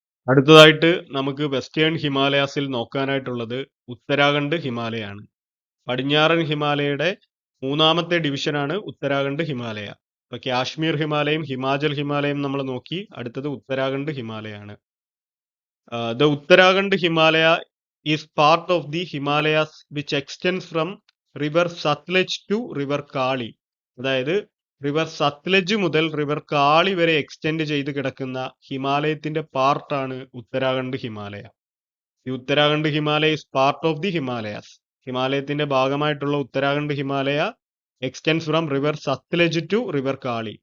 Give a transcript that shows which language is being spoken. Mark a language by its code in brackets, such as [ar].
[ml] അടുത്തതായിട്ട് നമുക്ക് വെസ്റ്റേൺ ഹിമാലയാസിൽ നോക്കാനായിട്ടുള്ളത് ഉത്തരാഖണ്ഡ് ഹിമാലയാണ്. പടിഞ്ഞാറൻ ഹിമാലയയുടെ മൂന്നാമത്തെ ഡിവിഷനാണ് ഉത്തരാഖണ്ഡ് ഹിമാലയ. ഇപ്പൊ കാശ്മീർ ഹിമാലയം, ഹിമാചൽ ഹിമാലയം നമ്മൾ നോക്കി. അടുത്തത് Uttarakhand ഹിമാലയാണ്. [en] The Uttarakhand Himalaya is part of the Himalayas which extends from river Satluj to river Kali. [ml] അതായത് റിവർ സത്ലജ് മുതൽ റിവർ കാളി വരെ എക്സ്റ്റെൻഡ് ചെയ്ത് കിടക്കുന്ന ഹിമാലയത്തിന്റെ പാർട്ടാണ് ഉത്തരാഖണ്ഡ് ഹിമാലയ. ഈ Uttarakhand Himalaya [en] Is part of the Himalayas. [ml] ഹിമാലയത്തിന്റെ ഭാഗമായിട്ടുള്ള Uttarakhand Himalaya [en] Extends from river Sutlej to river Kali.